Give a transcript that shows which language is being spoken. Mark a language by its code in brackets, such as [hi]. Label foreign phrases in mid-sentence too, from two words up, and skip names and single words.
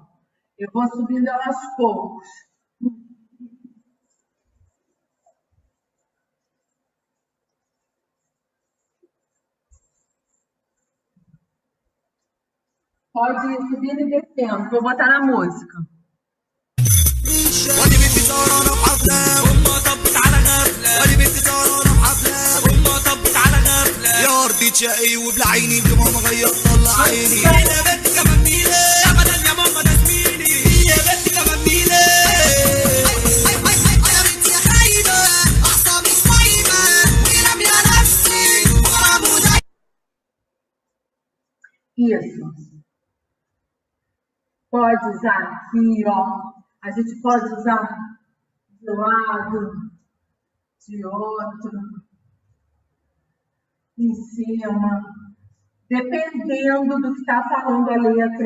[pt] Eu vou subindo ela aos poucos. Pode ir subindo e descendo. Vou botar na música. [ar] شقي وبلا عيني يا ماما غير طلع عيني يا بنت كمان ميلة ابدا يا ماما ده زميلي يا بنت كمان ميلة يا بنت يا خايبة اعصابي صايمة ورامية نفسي وغرام ودايما. [pt] Isso. Pode usar aqui, ó. A gente pode usar de um lado, de outro. Em cima, dependendo do que está falando a letra.